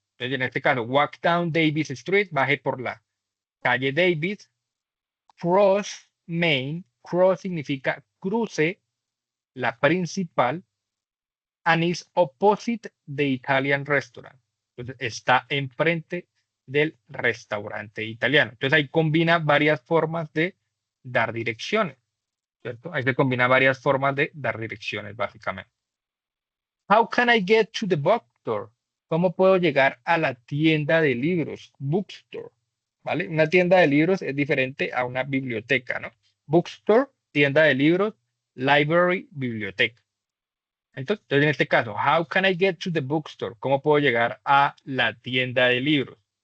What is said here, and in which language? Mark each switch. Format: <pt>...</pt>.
<es>Entonces, en este caso,</es> <en>walk down Davis Street,</en> <es>baje por la calle Davis,</es> <en>cross Main,</en> <es>cross significa cruce la principal,</es> <en>and is opposite the Italian restaurant.</en> <es>Entonces, está enfrente del restaurante italiano. Entonces, ahí combina varias formas de dar direcciones, ¿cierto? Ahí se combina varias formas de dar direcciones, básicamente.</es> <en>How can I get to the bookstore?</en> <es>¿Cómo puedo llegar a la tienda de libros? Bookstore, ¿vale? Una tienda de libros es diferente a una biblioteca, ¿no? Bookstore, tienda de libros, library, biblioteca. Entonces, en este caso,</es> <en>how can I get to the bookstore?</en> <es>¿Cómo puedo llegar a la tienda de libros?</es>